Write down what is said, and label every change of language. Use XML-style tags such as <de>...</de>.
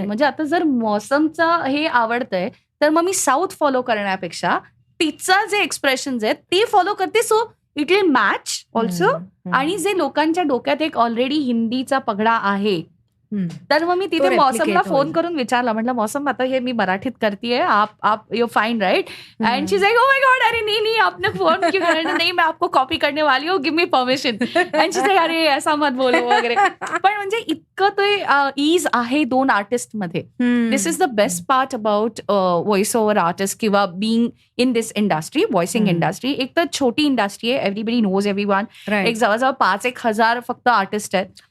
<mr>म्हणजे आता जर मौसमचं हे आवडतंय तर मग मी साऊथ फॉलो करण्यापेक्षा तिचं जे एक्सप्रेशन्स आहेत ते फॉलो करते.</mr> <en>So it will match also.</en> <mr>आणि जे लोकांच्या डोक्यात एक ऑलरेडी हिंदीचा पगडा आहे, तर मग मी तिथे मौसमला फोन करून विचारला, म्हटलं मौसम आता हे मी मराठीत करतीये, आप</mr> <en>You fine right? And she is like, oh my God,</en> <hi>अरे नहीं आपने फोन क्यों करना, नहीं मैं आपको कॉपी करने वाली हूँ,</hi> <en>Give me permission. And she is like,</en> <hi>अरे ऐसा मत बोलो वगैरे.</hi> <mr>पण म्हणजे इतकं ते ईज आहे 2 आर्टिस्ट मध्ये.</mr> <en>this is the best part about voice over artist</en> <mr>किंवा</mr> <en>Being in this industry, voicing industry.</en> <mr>एक तर छोटी इंडस्ट्री आहे,</mr> <en>Everybody knows everyone.</en> <mr>एक जवळजवळ 5-1 हजार फक्त आर्टिस्ट आहेत.</mr>